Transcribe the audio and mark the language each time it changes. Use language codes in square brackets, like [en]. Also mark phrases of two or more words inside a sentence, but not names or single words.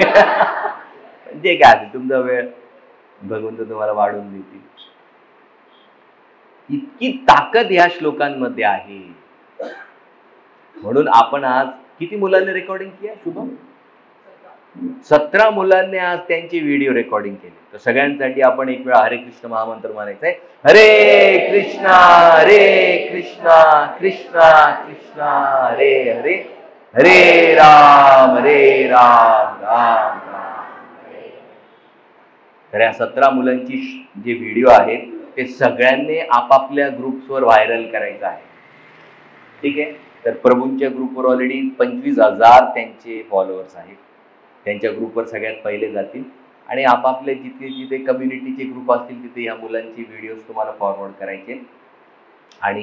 [mr] म्हणजे काय, तुमचा वेळ भगवंत तुम्हाला वाढवून देतील. इतकी ताकद या श्लोकांमध्ये आहे. म्हणून आपण आज किती मुलांनी रेकॉर्डिंग केली? शुभम 17 मुलांनी आज त्यांची [en] video recording [mr] केली. तर सगळ्यांसाठी आपण एक वेळा हरे कृष्ण महामंत्र म्हणायचा आहे. [sa] हरे कृष्णा कृष्णा कृष्णा हरे हरे, हरे राम राम राम. [mr] तर या 17 मुलांची जे व्हिडिओ आहेत ते सगळ्यांनी आपापल्या ग्रुप्सवर व्हायरल करायचं आहे. ठीक आहे. तर प्रभूंच्या ग्रुपवर ऑलरेडी 25,000 त्यांचे फॉलोअर्स आहेत. त्यांच्या ग्रुपवर सगळ्यात पहिले जातील आणि आपापले जिथे जिथे कम्युनिटीचे ग्रुप असतील तिथे या मुलांची व्हिडिओज तुम्हाला फॉरवर्ड करायचे.